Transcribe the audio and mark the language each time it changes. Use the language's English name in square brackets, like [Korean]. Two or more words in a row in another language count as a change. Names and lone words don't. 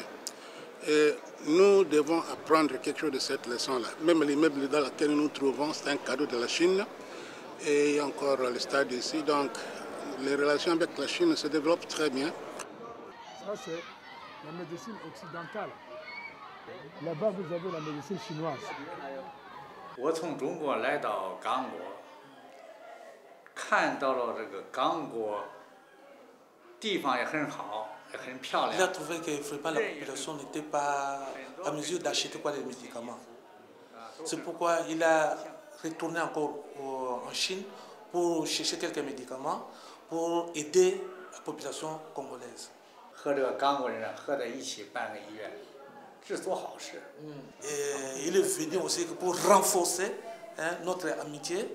[French] Et nous devons apprendre quelque chose de cette leçon-là. Même l'immeuble dans lequel nous nous trouvons, c'est un cadeau de la Chine. Et il y a encore le stade ici. Donc, les relations avec la Chine se développent très bien. Ça, c'est la médecine occidentale. Là-bas, vous avez la médecine chinoise. [Chinese] 我从中国来到刚果，看到了这个刚果地方也很好， [French] Il a trouvé que vraiment, la population n'était pas à mesure d'acheter les médicaments. C'est pourquoi il a retourné encore en Chine pour chercher quelques médicaments pour aider la population congolaise. Et il est venu aussi pour renforcer notre amitié.